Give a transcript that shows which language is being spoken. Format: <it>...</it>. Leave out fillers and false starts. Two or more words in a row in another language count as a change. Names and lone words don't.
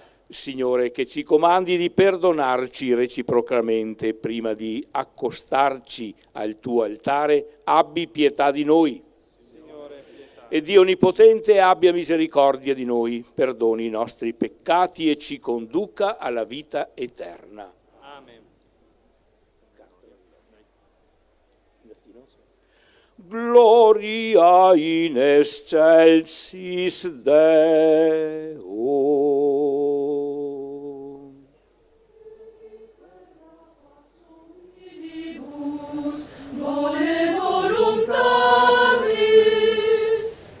<it>Signore, che ci comandi di perdonarci reciprocamente prima di accostarci al tuo altare, abbi pietà di noi. Signore, pietà. E Dio Onnipotente abbia misericordia di noi, perdoni i nostri peccati e ci conduca alla vita eterna. Amen.</it> <la>Gloria in excelsis Deo. Bone voluntatis,</la>